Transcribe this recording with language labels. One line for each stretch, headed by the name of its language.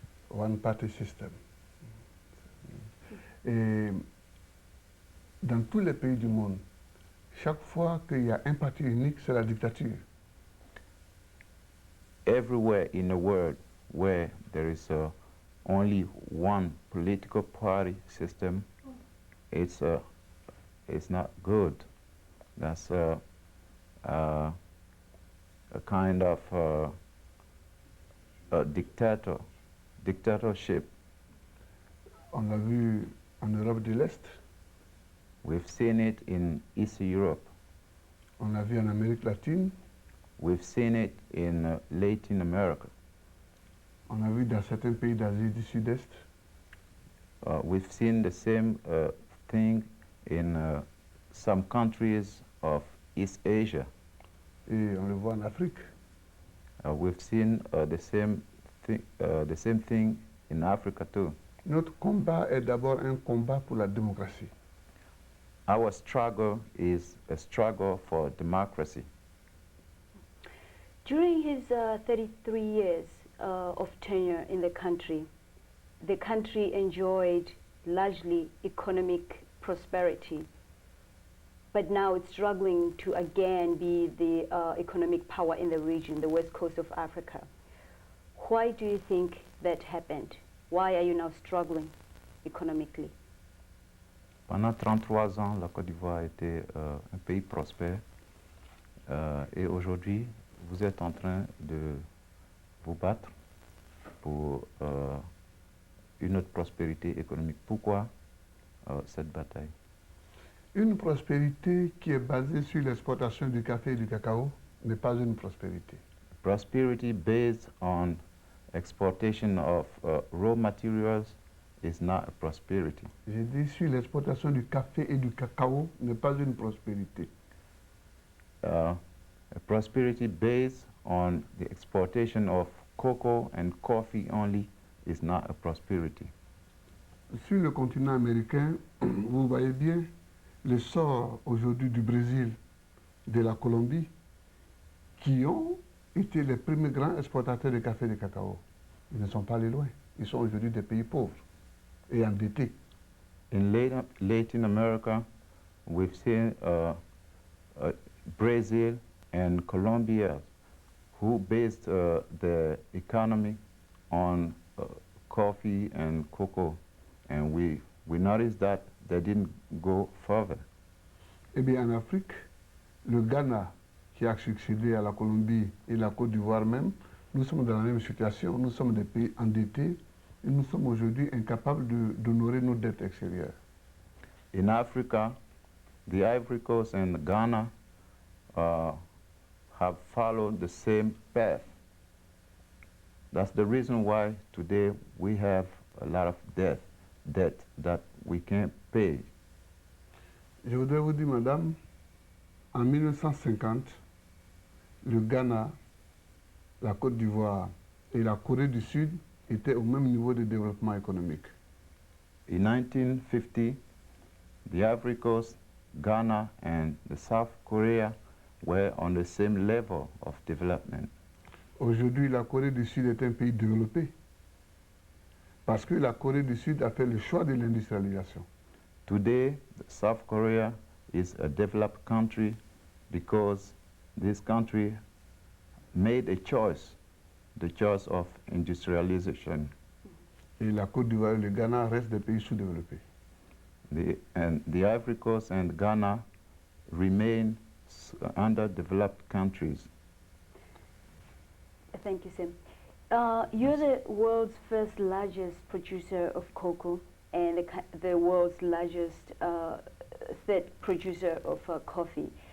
English: One party system.
French: Et dans tous les pays du monde, chaque fois qu'il y a un parti unique, c'est la dictature.
English: Everywhere in the world where there is only one political party system, it's not good. That's a kind of a dictatorship.
French: On l'a vu en Europe de l'Est.
English: We've seen it in East Europe.
French: On l'a vu en Amérique latine.
English: We've seen it in Latin America.
French: On a vu dans certains pays d'Asie du Sud-Est.
English: We've seen the same thing in some countries of East Asia.
French: Et on le voit en Afrique.
English: We've seen the same thing in Africa too.
French: Notre combat est d'abord un combat pour la démocratie.
English: Our struggle is a struggle for democracy. During his 33 years of tenure in the country enjoyed largely economic prosperity, but now it's struggling to again be the economic power in the region, the west coast of Africa. Why do you think that happened? Why are you now struggling economically?
French: Pendant 33 ans, la Côte d'Ivoire a été un pays prospère. Et aujourd'hui, vous êtes en train de vous battre pour une autre prospérité économique. Pourquoi cette bataille? Une prospérité qui est basée sur l'exportation du café et du cacao n'est pas une prospérité.
English: Prosperity based on exportation of raw materials is not a prosperity.
French: J'ai dit sur l'exportation du café et du cacao n'est pas une prospérité.
English: A prosperity based on the exportation of cocoa and coffee only is not a prosperity.
French: Sur le continent américain, vous voyez bien l'essor aujourd'hui du Brésil, de la Colombie, qui ont été les premiers grands exportateurs de café et de cacao. Ils ne sont pas allés loin. Ils sont aujourd'hui des pays pauvres et endettés.
English: In Latin America, we've seen Brazil and Colombia who based the economy on coffee and cocoa. And we noticed that they didn't go further.
French: Eh bien, en Afrique, le Ghana, qui a succédé à la Colombie et la Côte d'Ivoire même, nous sommes dans la même situation. Nous sommes des pays endettés et nous sommes aujourd'hui incapables d'honorer nos dettes extérieures.
English: In Africa, the Ivory Coast and Ghana have followed the same path. That's the reason why today we have a lot of debt that we can't pay.
French: Je voudrais vous dire, madame, en 1950, le Ghana, la Côte d'Ivoire et la Corée du Sud étaient au même niveau de développement économique.
English: In 1950, the Ivory Coast, Ghana, and the South Korea were on the same level of development.
French: Aujourd'hui, la Corée du Sud est un pays développé parce que la Corée du Sud a fait le choix de l'industrialisation.
English: Today, South Korea is a developed country because this country made a choice, the choice of industrialization.
French: Et la Côte d'Ivoire et le Ghana restent des pays sous-développés.
English: And the Ivory Coast and Ghana remain underdeveloped countries. Thank you, Sim. You're the world's first largest producer of cocoa and the world's largest third producer of coffee.